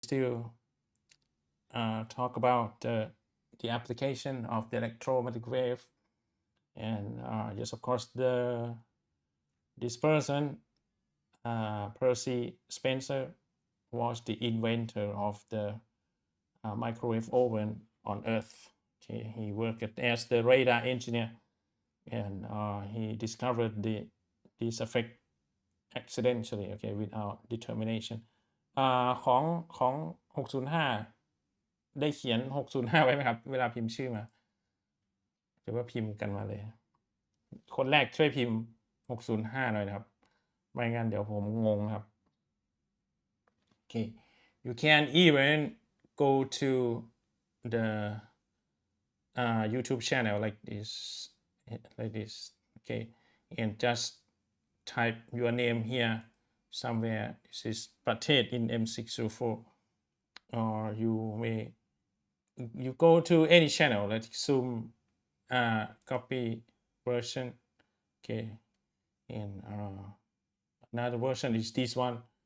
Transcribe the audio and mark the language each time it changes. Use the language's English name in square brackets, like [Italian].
[English] Still talk about the application of the electromagnetic wave, and yes, of course, this person, Percy Spencer, was the inventor of the microwave oven on Earth. Okay, he worked as the radar engineer, and he discovered this effect accidentally, okay, without determination. [Thai] ของ605ได้เขียน605ไว้ไหมครับเวลาพิมพ์ชื่อมาหรือว่าพิมพ์กันมาเลยคนแรกช่วยพิมพ์605หน่อยนะครับไม่งั้นเดี๋ยวผมงงครับ [English] Okay, you can even go to the YouTube channel like this, okay, and just type your name here somewhere. This is Pratet in M604, or you go to any channel like Zoom copy version, okay, and another version is this one.